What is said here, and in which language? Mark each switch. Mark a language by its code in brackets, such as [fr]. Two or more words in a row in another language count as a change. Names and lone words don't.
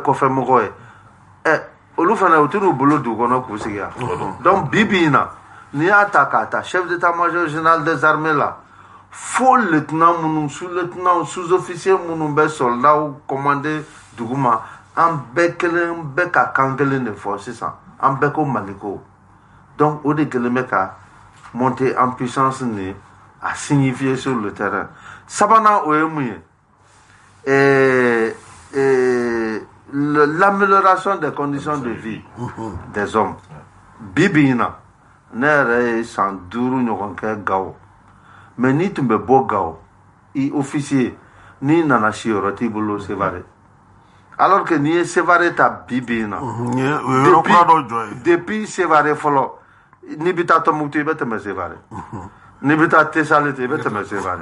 [bm] kɔfɛmɔgɔ ye olu fana u t'u bolo dugu kɔnɔ k'u sigi yan donc bibi in na n'i y'a ta k'a ta [fr] chef d'état-major général des armées [bm] la fo lieutenant minnu [fr] sous-lieutenant sous-officier [bm] minnu bɛ [fr] soldat commandé [bm] dugu ma an bɛɛ kelen bɛ ka kan kelen de fɔ sisan an bɛɛ ko Mali ko donc o de kelen bɛ ka [fr] monter en puissance [bm] ni a [fr] signifier sur le terrain [bm] sabanan o ye mun ye [fr] l'amélioration des conditions de vie des hommes [bm] bibi in na ne yɛrɛ ye san 5 ɲɔgɔn kɛ Gao mais n'i tun bɛ bɔ Gao i officier n'i nana siyɔrɔ t'i bolo Sevare [fr] alors que [bm] n'i ye Sevare ta bibi in na depuis Sevare fɔlɔ n'i bɛ taa Tɔnbukutu i bɛ tɛmɛ Sevare n'i bɛ taa Tesalite i bɛ tɛmɛ Sevare